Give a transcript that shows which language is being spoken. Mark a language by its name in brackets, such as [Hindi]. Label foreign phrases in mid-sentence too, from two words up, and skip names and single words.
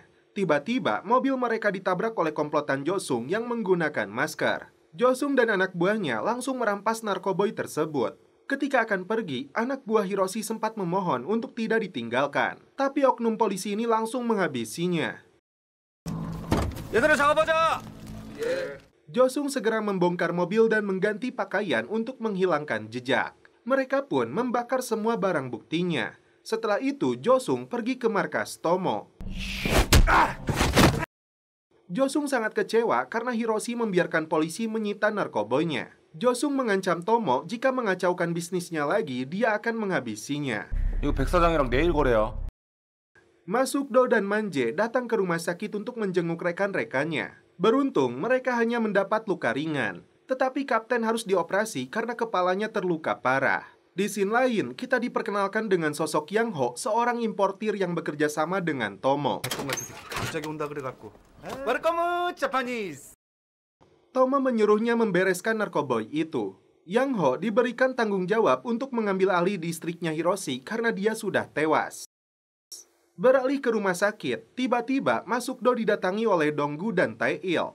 [Indonesian] Tiba-tiba, mobil mereka ditabrak oleh komplotan Josung yang menggunakan masker. Josung dan anak buahnya langsung merampas narkoboy tersebut. Ketika akan pergi, anak buah Hiroshi sempat memohon untuk tidak ditinggalkan. Tapi oknum polisi ini langsung menghabisinya. [Korean] 얘들아 작업하자. [Indonesian] Josung segera membongkar mobil dan mengganti pakaian untuk menghilangkan jejak. Mereka pun membakar semua barang buktinya. Setelah itu, Josung pergi ke markas Tomo. Josung sangat kecewa karena Hiroshi membiarkan polisi menyita narkoboynya. Josung mengancam Tomo jika mengacaukan bisnisnya lagi, dia akan menghabisinya. [Korean] 이거 백 사장이랑 내일 거래야. [Indonesian] Masukdo dan Manje datang ke rumah sakit untuk menjenguk rekan-rekannya. Beruntung, mereka hanya mendapat luka ringan. Tetapi Kapten harus dioperasi karena kepalanya terluka parah. Di scene lain, kita diperkenalkan dengan sosok Yang Ho, seorang importir yang bekerja sama dengan Tomo. [Korean] 갑자기 온다 그래갖고. [English] Welcome Japanese. [Indonesian] Tomo menyuruhnya membereskan narkoboy itu. Yang Ho diberikan tanggung jawab untuk mengambil alih distriknya Hiroshi karena dia sudah tewas. Beralih ke rumah sakit, tiba-tiba Masukdo didatangi oleh Donggu dan Tae-il.